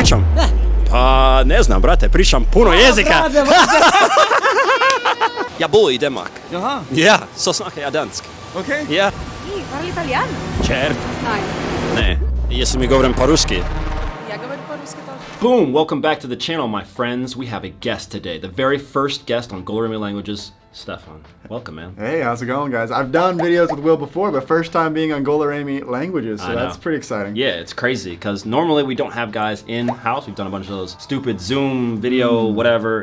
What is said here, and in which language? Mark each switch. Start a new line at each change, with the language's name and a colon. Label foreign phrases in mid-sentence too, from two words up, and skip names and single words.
Serbian: pričam? Pa ne znam, brate, pričam puno jezika.
Swedish: Ja bor i Danmark. Jaha, Ja, så snackar jag dansk. okej. Ja,
Italian: Parli italiano? certo.
Swedish: Nej.
Serbian: Ne, jesam mi govorim по-русски.
Russian: Jag govorim по-русски тоже.
English: Boom! Welcome back to the channel, my friends. We have a guest today. The very first guest on Golorimi Languages, Stefan. Welcome, man. Hey, how's it going, guys? I've done videos with Will before, but first time being on Golorimi Languages, so I know. that's pretty exciting. Yeah, it's crazy because normally we don't have guys in-house. We've done a bunch of those stupid Zoom video, whatever.